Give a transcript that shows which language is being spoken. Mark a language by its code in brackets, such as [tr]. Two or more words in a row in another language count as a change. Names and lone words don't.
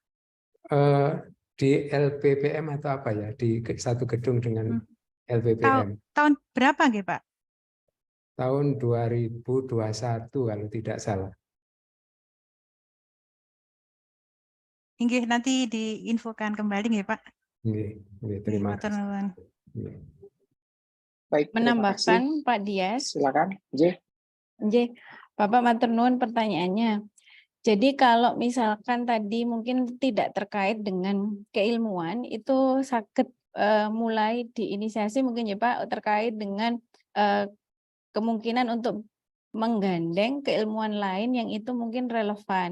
[id] Di LPPM atau apa ya, di satu gedung dengan LPPM. Tahun berapa nggih Pak? Tahun 2021 kalau tidak salah. Inggih, nanti diinfokan kembali nggih Pak. [jv] Nggih, [id] terima kasih. Baik, menambahkan Pak Dias. Silakan, J. Bapak [jv] matur nuwun [id] pertanyaannya. Jadi kalau misalkan tadi mungkin tidak terkait dengan keilmuan, itu sakit mulai diinisiasi mungkin ya Pak, terkait dengan kemungkinan untuk menggandeng keilmuan lain yang itu mungkin relevan.